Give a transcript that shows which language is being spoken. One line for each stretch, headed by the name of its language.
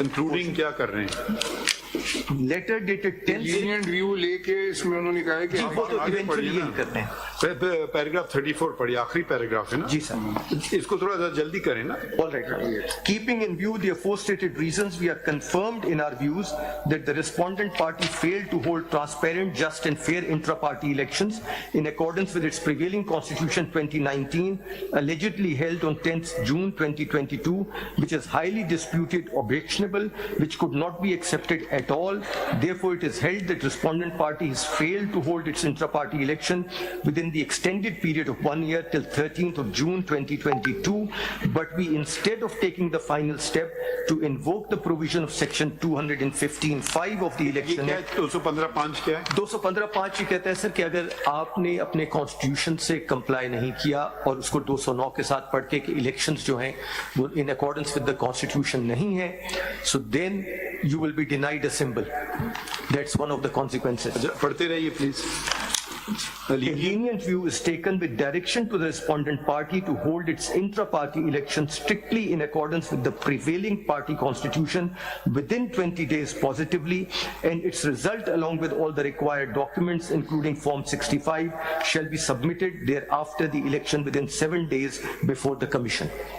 Hindi: Concluding क्या कर रहे हैं?
English: Letter dated 10th.
Hindi: lenient view लेके इसमें उन्होंने कहा है कि जी, वो तो eventually यही करते हैं। पैराग्राफ 34 पढ़िए, आखिरी पैराग्राफ है ना जी सर। इसको थोड़ा सा जल्दी करें ना।
English: All right. Keeping in view the aforestated reasons, we are confirmed in our views that the respondent party failed to hold transparent, just and fair intra-party elections in accordance with its prevailing Constitution 2019, allegedly held on 10th June 2022, which is highly disputed, objectionable, which could not be accepted at all. Therefore, it is held that respondent party has failed to hold its intra-party election within the extended period of 1 year till 13th of June 2022, but we, instead of taking the final step to invoke the provision of section 215(5) of the
Hindi: ये
English: Election
Hindi: क्या
English: Act,
Hindi: है? 215(5) क्या है? 215(5) ये कहता है sir कि अगर आपने अपने कॉन्स्टिट्यूशन से कंप्लाई नहीं किया और उसको 209 के साथ पढ़ के कि इलेक्शंस जो हैं वो
English: in accordance with the constitution
Hindi: नहीं है,
English: So then you will be denied a symbol. That's one of the consequences.
Hindi: पढ़ते रहिए please.
English: A lenient view is taken with direction to the respondent party to hold its intra-party election strictly in accordance with the prevailing party constitution within 20 days positively, and its result along with all the required documents including Form 65 shall be submitted thereafter the election within 7 days before the commission.